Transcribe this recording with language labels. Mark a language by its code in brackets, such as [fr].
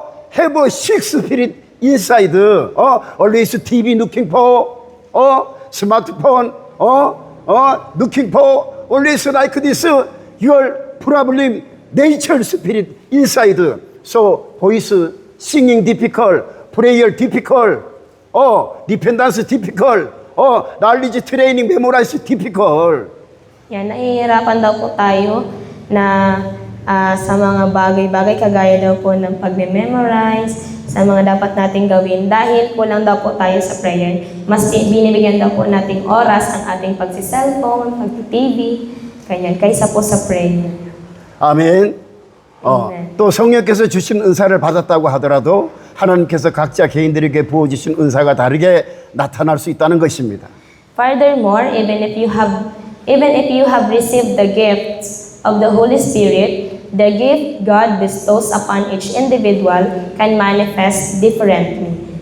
[en] Have a sick spirit inside. Always TV looking for. Smartphone. Looking for. Always like this. Your problem, nature spirit inside. So voice singing difficult, prayer difficult, dependence difficult, knowledge training memorize difficult. [tl] Yan, nahihirapan daw po tayo na sa mga bagay-bagay kagaya daw po ng pagme-memorize, sa mga dapat nating gawin dahil kulang daw po tayo sa prayer. Mas binibigyan daw po nating oras ang ating pagsi-cellphone, pag-TV, ganyan, kaysa po sa prayer. [ko] 아멘. 아멘. 또 성령께서 주신 은사를 받았다고 하더라도 하나님께서 각자 개인들에게 부어주신 은사가 다르게 나타날 수 있다는 것입니다. [en] Furthermore, even if you have received the gifts of the Holy Spirit, the gift God bestows upon each individual can manifest differently.